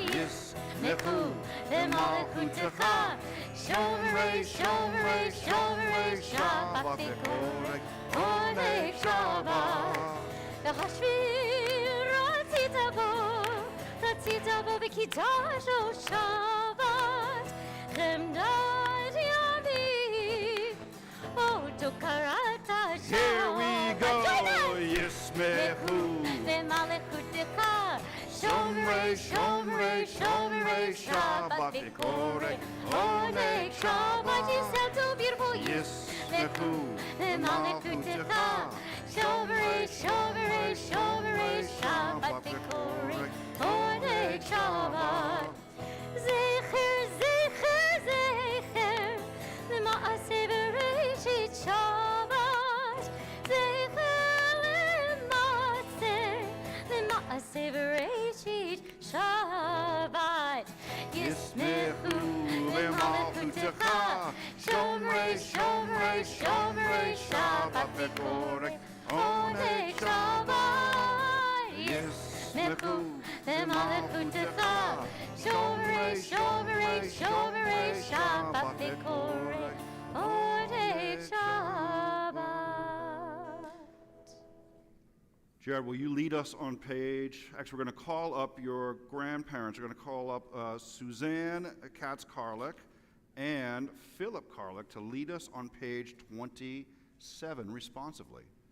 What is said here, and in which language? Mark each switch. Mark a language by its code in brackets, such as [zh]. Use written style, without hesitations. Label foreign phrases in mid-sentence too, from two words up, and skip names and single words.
[he] ישמחו במלכותך שומרי שומרי שומרי שבת וקוראי עונג שבת. ובשביעי רצית בו וקדשתו שבת חמדת ימים אותו קראת שבת. [en] Here we go. [he] Yismechu v'malchutecha, שומרי שומרי שומרי שבת וקוראי עונג שבת. [en] You sound so beautiful. [he] Yismechu במלכותך שומרי שומרי שומרי, שבת וקוראי עונג שבת. זכר זכר זכר למעשה בראשית שבת. זכר למעשה בראשית שבת. ישמחו במלכותך שומרי שומרי שומרי שבת וקוראי עונג שבת. ישמחו במלכותך שומרי שומרי שומרי שבת וקוראי עונג שבת. [en] Jared, will you lead us on page, actually, we're going to call up your grandparents. We're going to call up Suzanne Katz-Karlik and Philip Karlik to lead us on page 27 responsively.